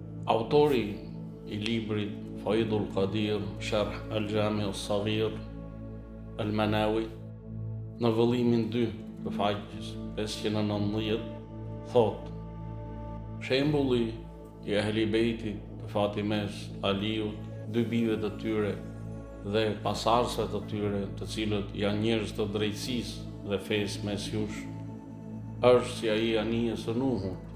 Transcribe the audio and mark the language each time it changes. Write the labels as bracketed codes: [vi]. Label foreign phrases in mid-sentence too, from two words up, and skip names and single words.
[sq] Autori i librit Faidul Qadir, Sharh al-Jami al-Saghir, al-Manawi, në vëllimin 2 të faqes 519, thot: shembulli i Ehli Bejtit të Fatimes, Aliut, dy bijve të tyre dhe pasardhësve të tyre, të cilët janë njerëz të drejtësisë dhe fesë mes jush, është si ai anijes së Nuhut.